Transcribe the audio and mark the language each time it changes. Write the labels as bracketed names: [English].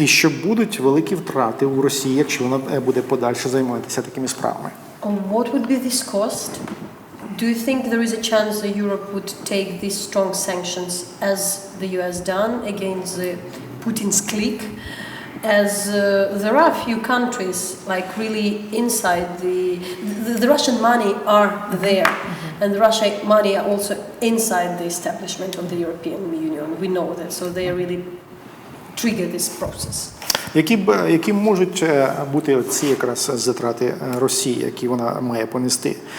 [Ukrainian] І що будуть великі втрати у Росії, якщо вона буде подальше займатися такими справами. [English] What would be this cost? Do you think there is a chance that Europe would take these strong sanctions as the US done against the Putin's clique? As there are a few countries like really inside the Russian money are there, and the Russian money are also inside the establishment of the European Union. We know that, so they really trigger this process. [Ukrainian] Які можуть бути ці якраз затрати Росії, які вона має понести?